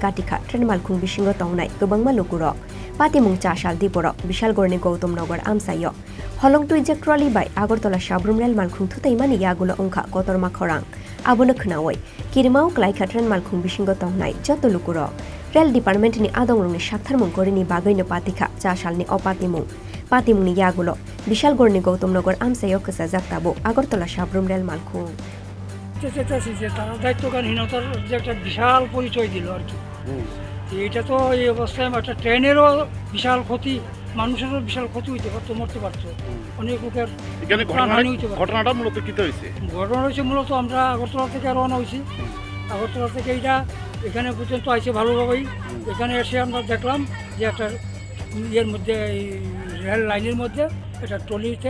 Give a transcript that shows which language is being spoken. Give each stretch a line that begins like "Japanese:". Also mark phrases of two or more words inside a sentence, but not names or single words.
Kok Borok: katika train Malkhung bisingo tongnai gobangma lokuro pati mung cha chaldi puro Bishal Gorni Gautam Nagar amsayo holong tuiza trolley by Agartala Shabrum Rail Malkhung thutai mani yagulo ongkha kotor makhorang Abono Knawai, Kirimau Klaika Train Malkhung bisingo tongnai joto lukuro Rail Department ni adong ni shakthar mung kori ni bagai no patika chashal ni opati mung ni yagulo Bishal Gorni Gautam Nagar amsayo kasa jaktabo Agartala Shabrum Rail Malkhung
Bangla: তারা দায়িত্বজ্ঞানহীনতার যে একটা বিশাল পরিচয় দিল আর কি এটা তো এই অবস্থায় একটা ট্রেনেরও বিশাল ক্ষতি মানুষেরও বিশাল ক্ষতি হইতে পারতো মরতে পারতো অনেক লোকের ঘটনাটা মূলত কি হয়েছে ঘটনা হয়েছে মূলত আমরা আগরতলা থেকে রওনা হয়েছি আগরতলা থেকে এইটা এখানে পর্যন্ত আইছে ভালোভাবেই এখানে এসে আমরা দেখলাম যে একটা ইয়ের মধ্যে রেল লাইনের মধ্যে একটা ট্রলিতে